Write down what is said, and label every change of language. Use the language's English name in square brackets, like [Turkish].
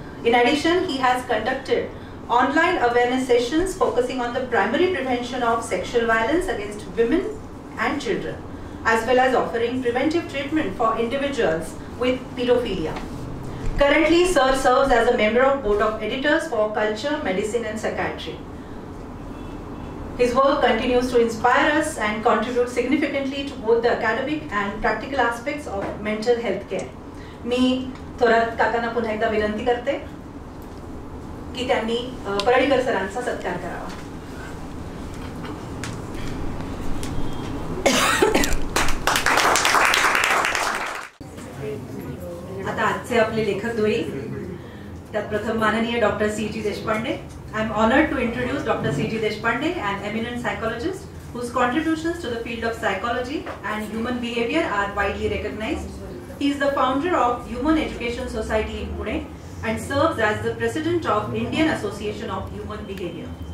[English] In addition, he has conducted online awareness sessions focusing on the primary prevention of sexual violence against women and children, as well as offering preventive treatment for individuals with pedophilia. Currently, Sir serves as a member of Board of Editors for Culture, Medicine and Psychiatry. His work continues to inspire us and contribute significantly to both the academic and practical aspects of mental health care. [Marathi] मी थोरात काकांना पुन्हा एकदा विनंती करते की त्यांनी परळीकर सरांचा सत्कार करावा. आता आजचे आपले लेखक द्वयी, त्यात प्रथम माननीय doctor C.G. Deshpande. [English] I am honored to introduce Dr. C.G. Deshpande, an eminent psychologist whose contributions to the field of psychology and human behavior are widely recognized. He is the founder of Human Education Society in Pune and serves as the president of Indian Association of Human Behavior.